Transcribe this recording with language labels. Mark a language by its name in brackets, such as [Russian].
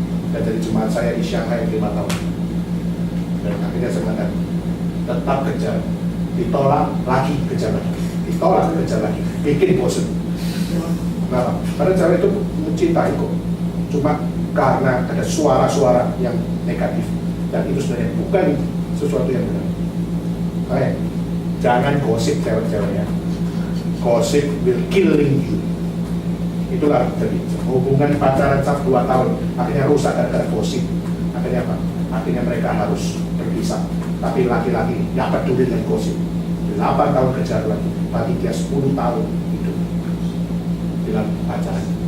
[Indonesian] Dan jadi jemaat saya di Shanghai 5 tahun. Dan akhirnya saya mengatakan, tetap kejar, ditolak lagi, kejar lagi, ditolak, kejar lagi, bikin bosan. Kenapa? Karena cewek itu mencintai kok, cuma karena ada suara-suara yang negatif, dan itu sebenarnya bukan sesuatu yang benar. Kayak jangan gosip cewek-ceweknya. [English] Gossip will killing you. [Indonesian] Itulah jadi hubungan pacaran 2 tahun akhirnya rusak gara-gara gosip. Akhirnya apa? Akhirnya mereka harus berpisah. Tapi laki-laki nggak peduli dengan gosip. 8 tahun kejar lagi, tapi dia 10 tahun hidup dalam pacaran.